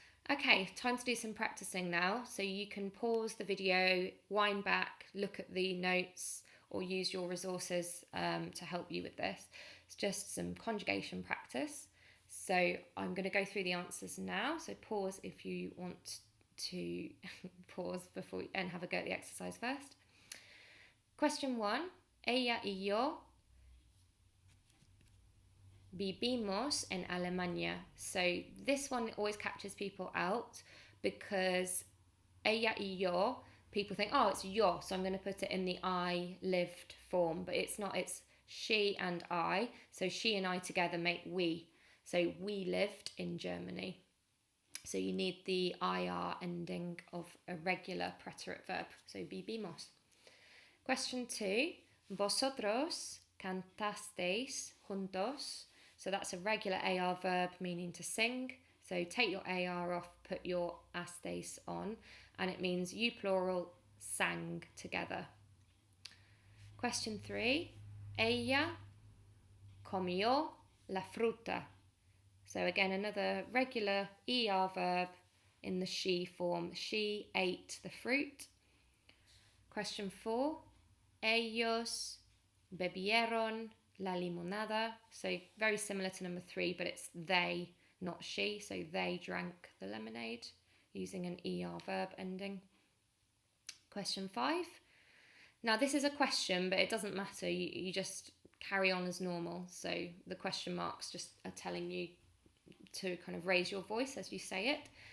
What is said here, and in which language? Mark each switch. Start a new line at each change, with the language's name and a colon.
English: Okay, time to do some practicing now. So you can pause the video, wind back, look at the notes, or use your resources to help you with this. It's just some conjugation practice. So I'm going to go through the answers now. So pause if you want to pause before and have a go at the exercise first. Question 1.
Spanish: Ella y yo vivimos en Alemania.
English: So this one always catches people out because
Spanish: ella y yo,
English: people think, oh, it's yo, so I'm going to put it in the I lived form, but it's not. It's she and I. So she and I together make we. So we lived in Germany. So you need the IR ending of a regular preterite verb. So vivimos. Question 2.
Spanish: Vosotros cantasteis juntos.
English: So that's a regular AR verb meaning to sing. So take your AR off, put your asteis on, and it means you plural sang together. Question 3.
Spanish: Ella comió la fruta.
English: So again, another regular ER verb in the she form. She ate the fruit. Question 4.
Spanish: Ellos bebieron la limonada.
English: So very similar to number 3, but it's they, not she. So they drank the lemonade using an ER verb ending. Question 5. Now this is a question, but it doesn't matter. You just carry on as normal. So the question marks just are telling you to kind of raise your voice as you say it.